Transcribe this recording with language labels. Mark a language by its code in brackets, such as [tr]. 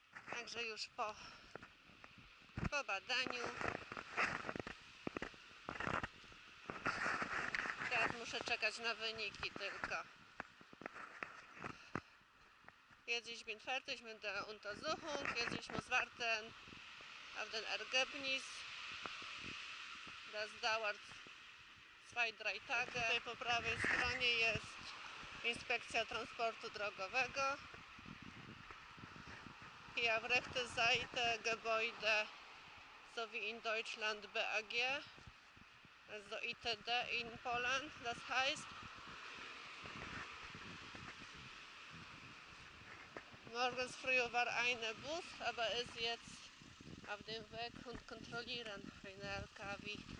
[pl] Także już po badaniu teraz muszę czekać na wyniki tylko. [de] Jetzt ich bin fertig mit der Untersuchung. Jetzt ich muss warten auf den Ergebnis. Das dauert 2-3 Tage. [pl] Tutaj po prawej stronie jest Inspekcja Transportu Drogowego. [de] Hier auf rechter Seite Gebäude sowie in Deutschland BAG, also ITD [en] in Poland, [de] das heißt. Morgens früh war ein Bus, aber ist jetzt auf dem Weg und kontrollieren eine LKW.